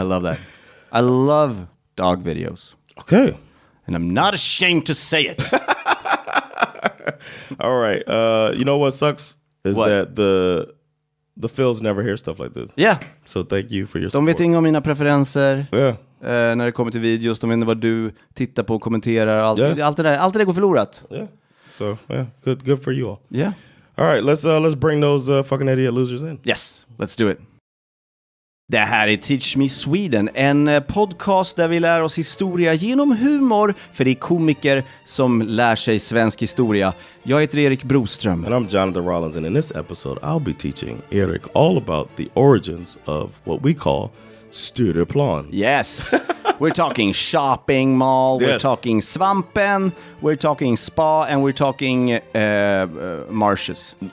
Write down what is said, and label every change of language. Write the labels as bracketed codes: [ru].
[en] I love that. I love dog videos. Okay. And I'm not ashamed to say it. All right. You know what sucks is that the Phils never hear stuff like this. Yeah. So thank you for your support. [sv] De vet inget om mina preferenser. [en] Yeah. [sv] När det kommer till videos, de vet inte vad du tittar på och kommenterar. Allt det där går förlorat. [en] Yeah. So, yeah, good for you all. Yeah. All right, let's bring those fucking idiot losers in. Yes, let's do it. [sv] Det här är Teach Me Sweden, en podcast där vi lär oss historia genom humor, för det är komiker som lär sig svensk historia. Jag heter Erik Broström. [en] And I'm Jonathan Rollins, and in this episode I'll be teaching Erik all about the origins of what we call Stureplan. Yes. We're talking shopping mall, we're talking Svampen, we're talking spa, and we're talking marshes.